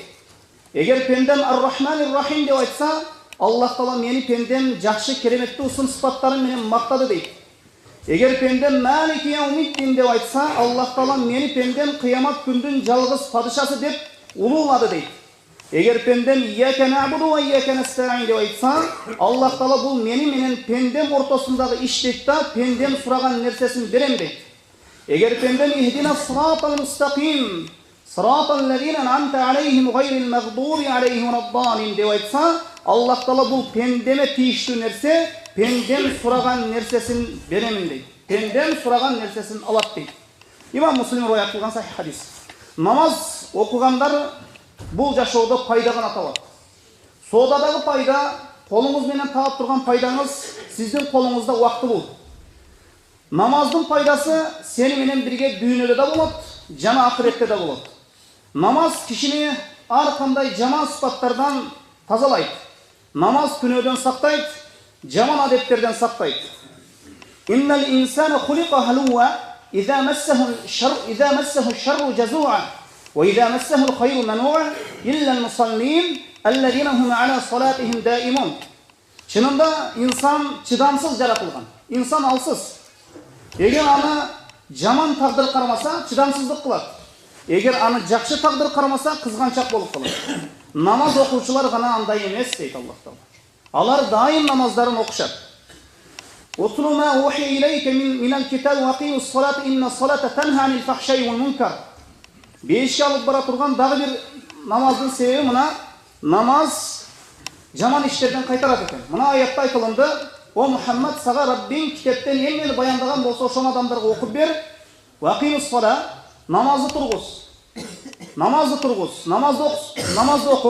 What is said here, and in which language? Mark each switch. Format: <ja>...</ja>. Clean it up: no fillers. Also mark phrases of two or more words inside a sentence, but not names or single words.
<ky>Эгер пендем</ky> <ar>"الرحمن الرحيم"</ar> <ky>деп айтса, Аллах Таала мени пендем жакшы кереметтүү сын сыпаттары менен мактады дейт. Эгер пендем</ky> <ar>"مالك يوم الدين"</ar> <ky>деп айтса, Аллах Таала мени пендем кыямат күндүн жалгыз падышасы деп улуулады дейт. Эгер пендем</ky> <ar>"إياك نعبد وإياك نستعين"</ar> <ky>деп айтса, Аллах Таала бул мени менен пендем ортосундагы иш дейт да, пендем сураган нерсесин берем дейт. Эгер пендем</ky> <ar>"اهدنا الصراط المستقيم صراط الذين أنعمت عليهم غير المغضوب عليهم ولا الضالين"</ar> <ky>деп айтса, Аллах Таала бул пендеме тийиштүү нерсе, пендем сураган нерсесин беремин дейт. Пендем сураган нерсесин алат дейт. Имам Муслим риваят кылган сахих хадис. Намаз окугандар бул жашоодо пайда гана табат. Соодадагы пайда, колуңуз менен таап турган пайдаңыз сиздин колуңузда убактылуу. Намаздын пайдасы сени менен бирге дүйнөдө да болот, жана ахиретте да болот. Намаз кишини ар кандай жаман сыпаттардан тазалайт. Намаз күнөөдөн сактайт, жаман адеттерден сактайт.</ky> <ar>إن الإنسان خلق هلوعا إذا مسه الشر جزوعا وإذا مسه الخير منوعا إلا المصلين الذين هم على صلاتهم دائمون.</ar> <ky>Чынында инсан чыдамсыз жаратылган. Инсан алсыз. Эгер аны жаман тагдыр кармаса, чыдамсыздык кылат. Эгер аны жакшы тагдыр кармаса, кызганчак болуп калат. Намаз окуучулар гана андай эмес дейт Аллах Таала. Алар дайым намаздарын окушат.</ky> <ar>اتل ما أوحي إليك من الكتاب وأقم الصلاة إن الصلاة تنهى عن الفحشاء والمنكر.</ar> <ky>Бешке алып бара турган дагы бир намаздын себеби мына: намаз жаман иштерден кайтарат экен. Мына аятта айтылынды: "О Мухаммад, сага Раббиң китептен эмнени баяндаган болсо, ошол адамдарга окуп бер.</ky> <ar>وأقم الصلاة,</ar> <ky>намазды тургуз. Намазды тургуз, намазды оку.</ky>